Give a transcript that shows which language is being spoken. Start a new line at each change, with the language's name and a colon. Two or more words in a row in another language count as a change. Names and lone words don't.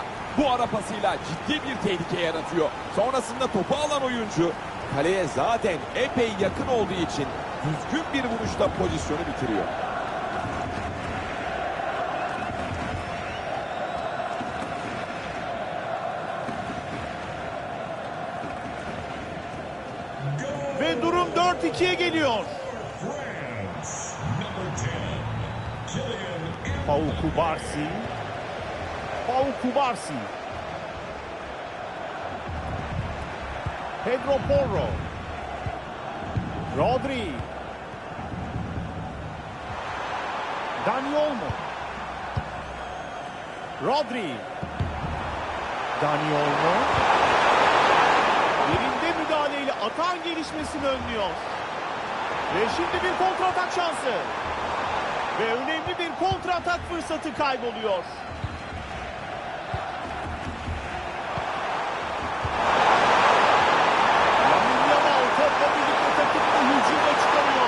Turkish: Bu ara pasıyla ciddi bir tehlike yaratıyor. Sonrasında topu alan oyuncu kaleye zaten epey yakın olduğu için düzgün bir vuruşla pozisyonu bitiriyor. Ve durum 4-2'ye geliyor. Pau Kubarsi. Pau Kubarsi. Pedro Porro. Rodri. Dani Olmo. Rodri. Dani Olmo. Yerinde müdahaleyle atağın gelişmesini önlüyor. Ve şimdi bir kontratak şansı. Ve önemli bir kontratak fırsatı kayboluyor. Lamine Yamal topla birlikte takımını hücuma çıkarıyor.